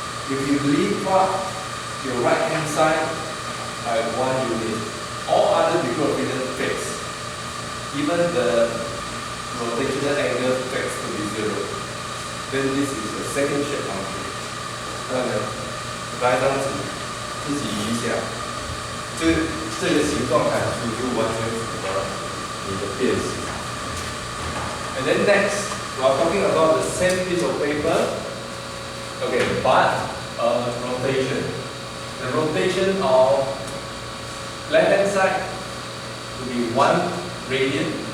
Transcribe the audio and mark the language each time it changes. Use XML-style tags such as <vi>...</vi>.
<en>If you leave out your right hand side by 1 unit, all other equilibrium fixed. Even the rotational angle fixed to be 0. Then this is the second shape function.</en> <zh>来张纸自己移一下，这个形状函数就完全符合你的辨识。</zh> <en>And then next, we are talking about the same piece of paper. Okay, but rotation. The rotation of left hand side to be 1 radian.</en>